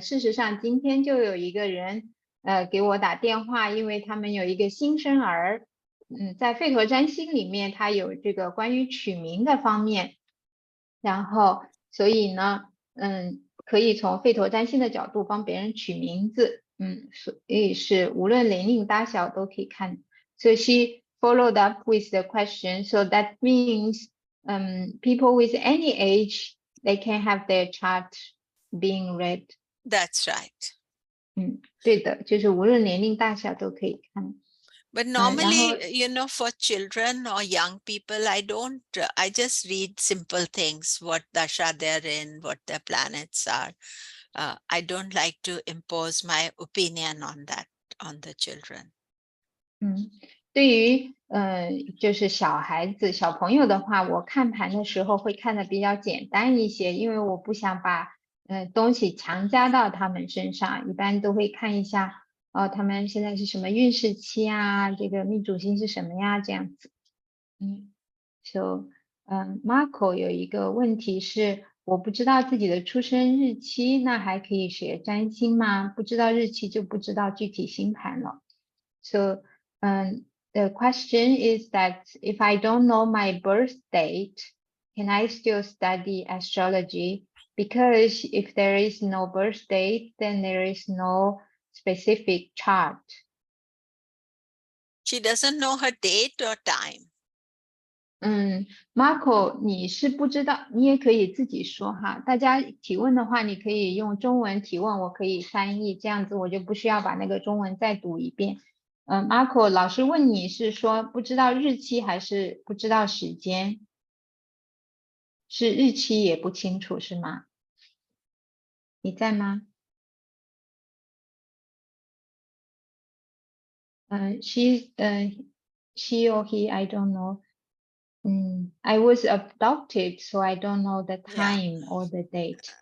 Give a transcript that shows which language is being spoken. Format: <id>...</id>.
<zh>事实上，今天就有一个人给我打电话，因为他们有一个新生儿，在吠陀占星里面，它有这个关于取名的方面，然后所以呢，可以从吠陀占星的角度帮别人取名字，所以是无论年龄大小都可以看。</zh> <en>So she followed up with the question. So that means people with any age, they can have their chart being read. that's right.</en> <zh>对的，就是无论年龄大小都可以看。</zh> <en>But</en> <zh>然后</zh> <en>normally, for children or young people, I just read simple things, what dasha they're in, what their planets are. I don't like to impose my opinion on that, on the children.</en> <zh>对于就是小孩子、小朋友的话，我看盘的时候会看的比较简单一些，因为我不想把东西强加到他们身上，一般都会看一下他们现在是什么运势期啊，这个命主星是什么呀，这样子。 So, Marco 有一个问题是，我不知道自己的出生日期，那还可以学占星吗？不知道日期就不知道具体星盘了。</zh> <en>So, the question is that if I don't know my birth date, can I still study astrology? Because if there is no birth date, then there is no specific chart. She doesn't know her date or time.</en> <zh>Marco 你是不知道，你也可以自己说哈。大家提问的话，你可以用中文提问，我可以翻译，这样子我就不需要把那个中文再读一遍。 Marco 老师问你是说不知道日期还是不知道时间？是日期也不清楚是吗？你在吗？</zh> <en>She or he, I don't know. I was adopted, so I don't know the time or the date.</en>